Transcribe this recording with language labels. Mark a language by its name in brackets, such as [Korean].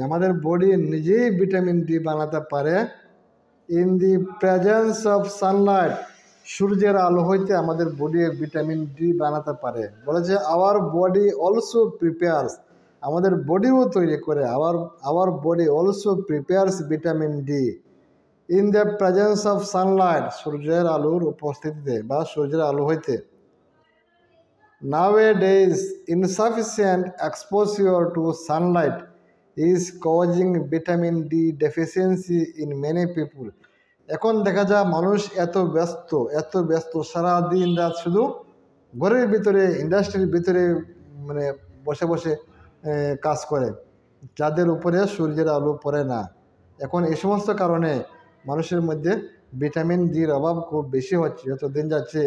[Bangla] আমাদের বডি নিজেই vitamin D বানাতে পারে। [English] in the presence of sunlight, [Bangla] সূর্যের আলো হইতে আমাদের বডি ভিটামিন ডি বানাতে পারে। বলেছে [English] our body also prepares, [Bangla] আমাদের বডিও তৈরি করে। [English] our body also prepares vitamin D in the presence of sunlight, [Bangla] সূর্যের আলোর উপস্থিতিতে বা সূর্যের আলো হইতে। [English] Nowadays, insufficient exposure to sunlight is causing vitamin D deficiency in many people. [Bangla] এখন দেখা যায় মানুষ এত ব্যস্ত, সারাদিন রাত শুধু ঘরের ভিতরে, ইন্ডাস্ট্রির ভিতরে মানে বসে বসে কাজ করে, যাদের উপরে সূর্যের আলো পড়ে না। এখন এই সমস্ত কারণে মানুষের মধ্যে ভিটামিন ডির অভাব খুব বেশি হচ্ছে, যত দিন যাচ্ছে।